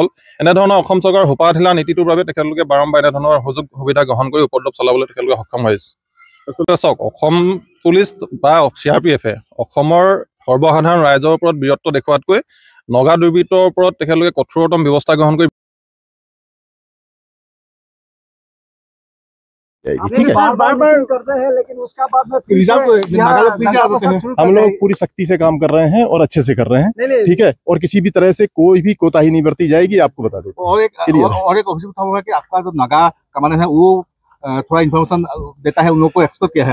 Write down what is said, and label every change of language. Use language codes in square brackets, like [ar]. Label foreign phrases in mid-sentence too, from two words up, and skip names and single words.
[as] এনেধৰণৰ অসম চৰকাৰৰ হোপা ঢিলা নীতিটোৰ বাবে তেখেতলোকে বাৰম্বাৰ এনেধৰণৰ সুযোগ সুবিধা গ্ৰহণ কৰি উপদ্ৰৱ চলাবলৈ তেখেতলোকে সক্ষম হৈছে। আচলতে চাওক, অসম পুলিচ বা CRPF-এ অসমৰ সৰ্বসাধাৰণ ৰাইজৰ ওপৰত বীৰত্ব দেখুৱাতকৈ নগা দুৰ্বৃত্তৰ ওপৰত তেখেতলোকে কঠোৰতম ব্যৱস্থা গ্ৰহণ কৰি [hi] ठीक है। बार-बार करते हैं, लेकिन उसका बाद में हम लोग पूरी सख्ती से काम कर रहे हैं और अच्छे से कर रहे हैं, ठीक है। और किसी भी तरह से कोई भी कोताही नहीं बरती जाएगी, आपको बता देते हैं। और एक ऑब्जेक्ट होगा कि आपका जो नागा कमांडर है वो थोड़ा इन्फॉर्मेशन देता है, उन लोगों को एक्सपेक्ट किया है।